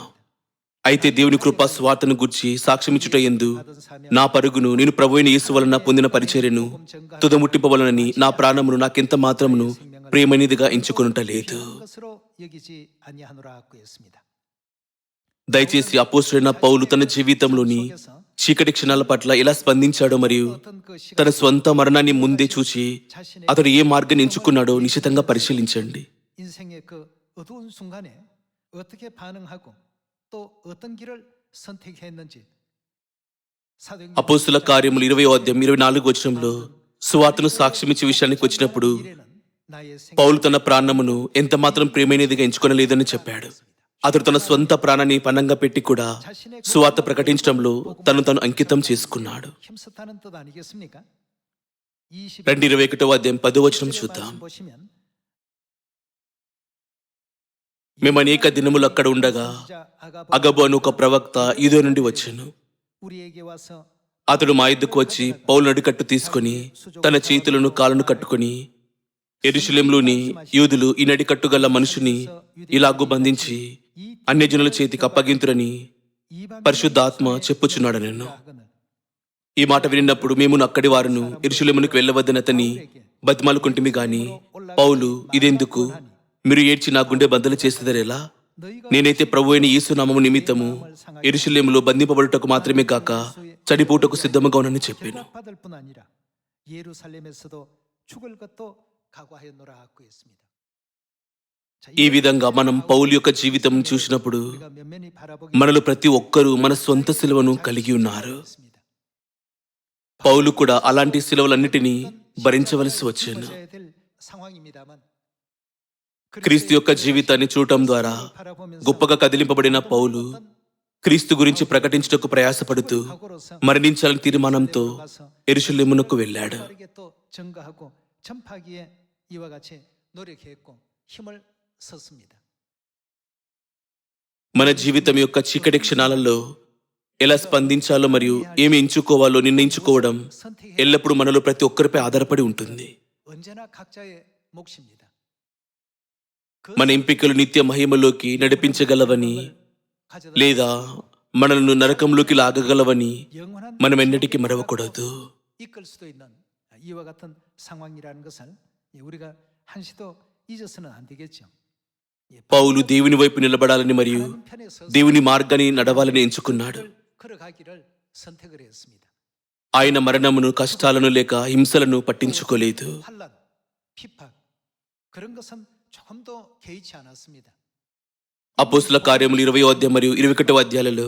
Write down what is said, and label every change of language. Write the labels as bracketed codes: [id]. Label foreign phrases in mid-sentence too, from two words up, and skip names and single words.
[te] అయితే దేవుని కృపా స్వార్థను గూర్చి సాక్ష్యమిచ్చుట యందు నా పరుగును నేను ప్రభువైన యేసు వలన పొందిన పరిచర్యను తుదముట్టింపవలనని నా ప్రాణమును నాకెంత మాత్రమును ప్రియమైనదిగా ఎంచుకొనుట లేదు. దయచేసి అపోస్తుడైన పౌలు తన జీవితంలోని చీకటి క్షణాల పట్ల ఎలా స్పందించాడో మరియు తన స్వంత మరణాన్ని ముందే చూసి అతడు ఏ మార్గాన్ని ఎంచుకున్నాడో నిశితంగా పరిశీలించండి. [ko] 인생의 그 어두운 순간에 어떻게 반응하고 또 어떤 길을 선택했는지 사도행전 [te] అపోస్తుల కార్యములు 20వ అధ్యాయం 24వ వచనంలో సువార్తను సాక్ష్యమిచ్చే విషయానికి వచ్చినప్పుడు [ko] 나의 생 [te] పౌలు తన ప్రాణమును ఎంత మాత్రం ప్రియమైనదిగా ఎంచుకొనలేదని చెప్పాడు. అతడు తన స్వంత ప్రాణాన్ని పణంగా పెట్టి కూడా సువార్త ప్రకటించడంలో తను అంకితం చేసుకున్నాడు. [ko] 힘썼다는 뜻 아니겠습니까? [te] 21వ అధ్యాయం 10వ వచనం చూద్దాం. [ko] 보시면 [te] మేము అనేక దినములు అక్కడ ఉండగా అగబు అను ఒక ప్రవక్త యూదా నుండి వచ్చెను. [ko] 우리에게 와서 [te] అతడు మా యుద్ధకు వచ్చి పౌలు నడికట్టు తీసుకుని తన చేతులను కాళ్ళను కట్టుకుని యెరూషలేములోని యూదులు ఈ నడికట్టు గల మనుషుని ఇలాగు బంధించి అన్యజనుల చేతికి అప్పగింతురని పరిశుద్ధాత్మ చెప్పుచున్నాడు. నేను ఈ మాట వినినప్పుడు మేము అక్కడి వారును యెరూషలేమునకు వెళ్ళవద్దని అతన్ని బతిమాలుకుంటుమి గాని పౌలు ఇదెందుకు, మీరు ఏడ్చి నా గుండె బద్దలు చేసేదరేలా? నేనైతే ప్రభు అయిన యేసు నామము నిమిత్తము యెరూషలేములో బంధింపబడుటకు మాత్రమే కాక చనిపోటకు సిద్ధముగా ఉన్నానని చెప్పాను. [ko] 받을 뿐 아니라 예루살렘에서도 죽을 것도 각오하였노라 하고 했습니다. [te] ఈ విధంగా మనం పౌలు యొక్క జీవితం చూసినప్పుడు [ko] 우리가 면면히 바라보기 [te] మనలో ప్రతి ఒక్కరూ మన స్వంత సిలువను కలిగి ఉన్నారు. [ko] 있습니다. [te] పౌలు కూడా అలాంటి సిలువలన్నిటినీ భరించవలసి వచ్చాను. [ko] 져야 될 상황입니다만 [te] క్రీస్తు యొక్క జీవితాన్ని చూడటం ద్వారా గొప్పగా కదిలింపబడిన పౌలు క్రీస్తు గురించి ప్రకటించుటకు ప్రయాసపడుతూ మరణించాలని తీర్మానంతో యెరూషలేమునకు వెళ్ళాడు. [ko] 빠르게 또 증거하고 전파하기에 이와 같이 노력했고 힘을 썼습니다. [te] మన జీవితం యొక్క చీకటి క్షణాలలో ఎలా స్పందించాలో మరియు ఏమి ఎంచుకోవాలో నిర్ణయించుకోవడం [ko] 선택해 [te] ఎల్లప్పుడూ మనలో ప్రతి ఒక్కరిపై ఆధారపడి ఉంటుంది. [ko] 언제나 각자의 몫입니다. [te] మన ఎంపికలు నిత్య మహిమలోకి నడిపించగలవని [ko] 가져다 [te] లేదా మనల్ని నరకంలోకి లాగగలవని [ko] 영원한 [te] మనం ఎన్నటికీ మరవకూడదు. [ko] 이끌 수도 있는 이와 같은 상황이라는 것을 우리가 한시도 잊어서는 안 되겠죠. [te] పౌలు దేవుని వైపు నిలబడాలని మరియు [ko] 하나님 편에 서서 [te] దేవుని మార్గాన్ని నడవాలని ఎంచుకున్నాడు. [ko] 걸어가기를 선택을 했습니다. [te] ఆయన మరణమును, కష్టాలను లేక హింసలను పట్టించుకోలేదు. [ko] 환란, 핍박 그런 것은 조금도 개의치 않았습니다. [te] అపోస్తుల కార్యములు 20వ అధ్యాయం మరియు 21వ అధ్యాయాలలో